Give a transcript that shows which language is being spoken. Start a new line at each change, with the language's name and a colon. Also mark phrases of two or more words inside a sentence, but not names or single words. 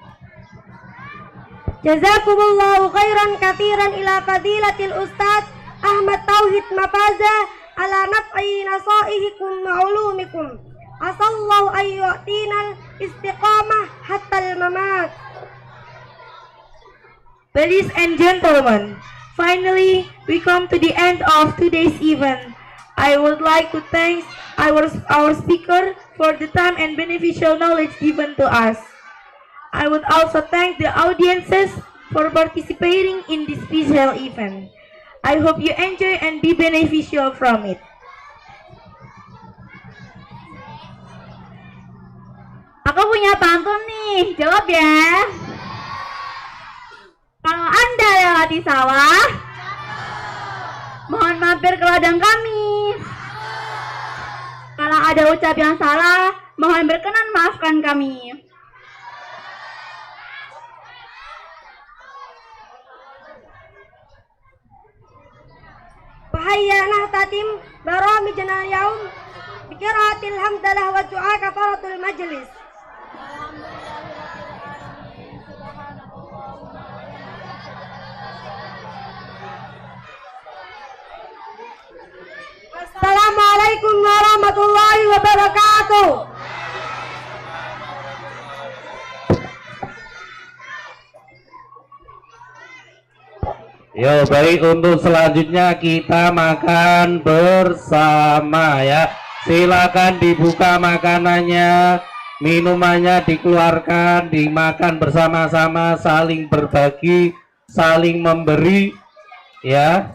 Arabic: جزاكم الله خيرا كثيرا إلى فضيلة الأستاذ أحمد أحمد توحيد مفازا على نفع نصائحكم وعلومكم. عسى الله أن يؤتينا الاستقامة حتى الممات.
English: Ladies and gentlemen, finally we come to the end of today's event. I would like to thank our speaker for the time and beneficial knowledge given to us. I would also thank the audiences for participating in this special event. I hope you enjoy and be beneficial from it.
Indonesian: Aku punya pantun nih, jawab ya. Kalau Anda lewati sawah, mohon mampir ke ladang kami. Kalau ada ucap yang salah, mohon berkenan maafkan kami.
Arabic: وها نحن نختتم برنامجنا اليوم بقراءة الحمدلة ودعاء كفارة المجلس. السلام عليكم ورحمة الله وبركاته.
Indonesian: Yo, baik, untuk selanjutnya kita makan bersama ya. Silakan dibuka makanannya, minumannya dikeluarkan, dimakan bersama-sama, saling berbagi, saling memberi ya.